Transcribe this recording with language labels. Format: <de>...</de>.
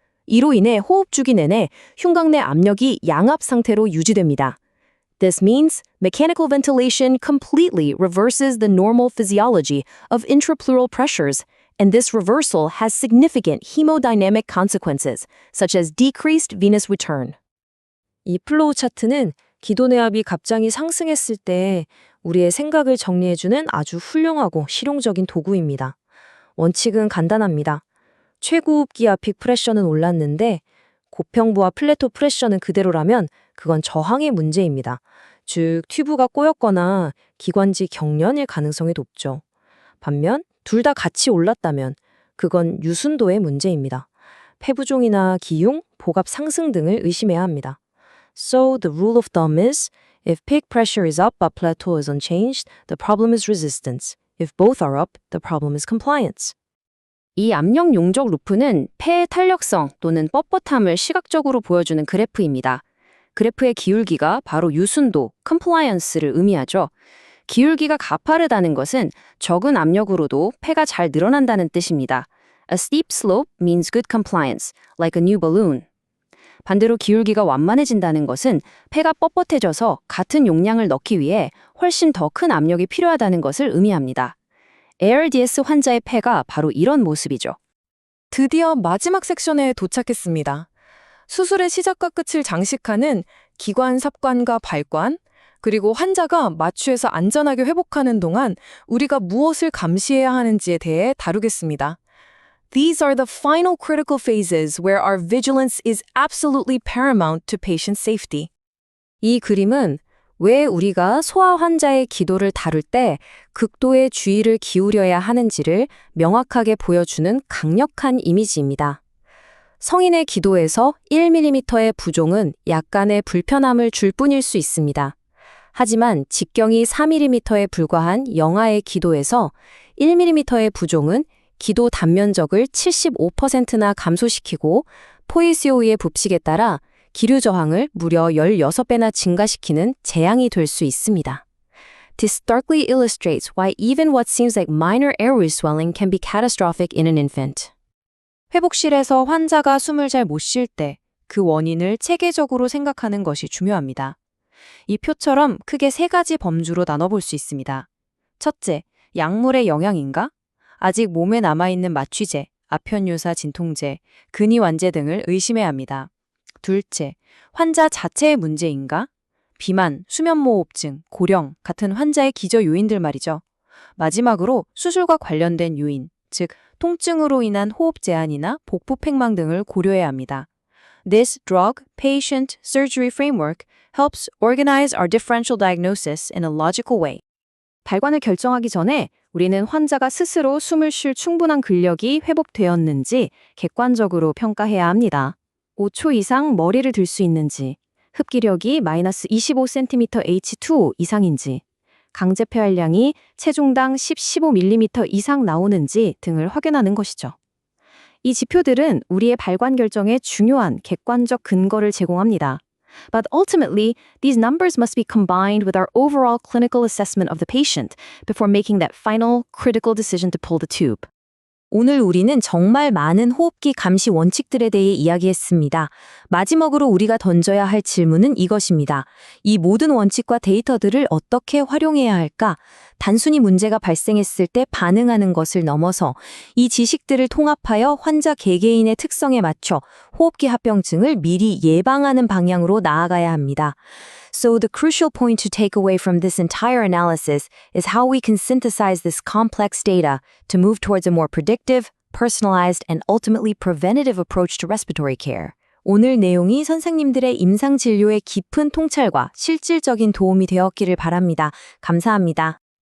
<ko>이로 인해 호흡 주기 내내 흉곽 내 압력이 양압 상태로 유지됩니다.</ko> <en>This means mechanical ventilation completely reverses the normal physiology of intrapleural pressures, and this reversal has significant hemodynamic consequences, such as decreased venous return.</en> <ko>이 플로우 차트는 기도 내압이 갑자기 상승했을 때 우리의 생각을 정리해주는 아주 훌륭하고 실용적인 도구입니다. 원칙은 간단합니다. 최고호흡기와 픽 프레셔는 올랐는데 고평부와 플래토 프레셔는 그대로라면 그건 저항의 문제입니다. 즉 튜브가 꼬였거나 기관지 경련일 가능성이 높죠. 반면 둘 다 같이 올랐다면 그건 유순도의 문제입니다. 폐부종이나 기흉, 복압 상승 등을 의심해야 합니다.</ko> <en>So the rule of thumb is, if peak pressure is up but plateau is unchanged, the problem is resistance. If both are up, the problem is compliance.</en> <ko>이 압력 용적 루프는 폐의 탄력성 또는 뻣뻣함을 시각적으로 보여주는 그래프입니다. 그래프의 기울기가 바로 유순도, compliance를 의미하죠. 기울기가 가파르다는 것은 적은 압력으로도 폐가 잘 늘어난다는 뜻입니다.</ko> <en>A steep slope means good compliance, like a new balloon.</en> <ko>반대로 기울기가 완만해진다는 것은 폐가 뻣뻣해져서 같은 용량을 넣기 위해 훨씬 더 큰 압력이 필요하다는 것을 의미합니다. ARDS 환자의 폐가 바로 이런 모습이죠. 드디어 마지막 섹션에 도착했습니다. 수술의 시작과 끝을 장식하는 기관, 삽관과 발관, 그리고 환자가 마취해서 안전하게 회복하는 동안 우리가 무엇을 감시해야 하는지에 대해 다루겠습니다.</ko> <en>These are the final critical phases where our vigilance is absolutely paramount to patient safety.</en> <ko>이 그림은 왜 우리가 소아 환자의 기도를 다룰 때 극도의 주의를 기울여야 하는지를 명확하게 보여주는 강력한 이미지입니다. 성인의 기도에서 1mm의 부종은 약간의 불편함을 줄 뿐일 수 있습니다. 하지만 직경이 4mm에 불과한 영아의 기도에서 1mm의 부종은 기도 단면적을 75%나 감소시키고 포이시오의 법칙에 따라 기류 저항을 무려 16배나 증가시키는 재앙이 될 수 있습니다.</ko> <en>This starkly illustrates why even what seems like minor airway swelling can be catastrophic in an infant.</en> <ko>회복실에서 환자가 숨을 잘 못 쉴 때 그 원인을 체계적으로 생각하는 것이 중요합니다. 이 표처럼 크게 3가지 범주로 나눠볼 수 있습니다. 첫째, 약물의 영향인가? 아직 몸에 남아있는 마취제, 아편유사 진통제, 근이완제 등을 의심해야 합니다. 둘째, 환자 자체의 문제인가? 비만, 수면무호흡증, 고령 같은 환자의 기저 요인들 말이죠. 마지막으로 수술과 관련된 요인, 즉 통증으로 인한 호흡 제한이나 복부 팽망 등을 고려해야 합니다.</ko> <en>This drug-patient surgery framework helps organize our differential diagnosis in a logical way.</en> <ko>발관을 결정하기 전에 우리는 환자가 스스로 숨을 쉴 충분한 근력이 회복되었는지 객관적으로 평가해야 합니다. 5초 이상 머리를 들 수 있는지, 흡기력이 -25cm H2O 이상인지, 강제 폐활량이 체중당 10-15mm 이상 나오는지 등을 확인하는 것이죠. 이 지표들은 우리의 발관 결정에 중요한 객관적 근거를 제공합니다.</ko> <en>But ultimately, these numbers must be combined with our overall clinical assessment of the patient before making that final critical decision to pull the tube.</en> <ko>오늘 우리는 정말 많은 호흡기 감시 원칙들에 대해 이야기했습니다. 마지막으로 우리가 던져야 할 질문은 이것입니다. 이 모든 원칙과 데이터들을 어떻게 활용해야 할까? 단순히 문제가 발생했을 때 반응하는 것을 넘어서 이 지식들을 통합하여 환자 개개인의 특성에 맞춰 호흡기 합병증을 미리 예방하는 방향으로 나아가야 합니다.</ko> <en>So the crucial point to take away from this entire analysis is how we can synthesize this complex data to move towards a more predictive, personalized, and ultimately preventative approach to respiratory care.</en> <ko>오늘 내용이 선생님들의 임상 진료의 깊은 통찰과 실질적인 도움이 되었기를 바랍니다. 감사합니다.</ko>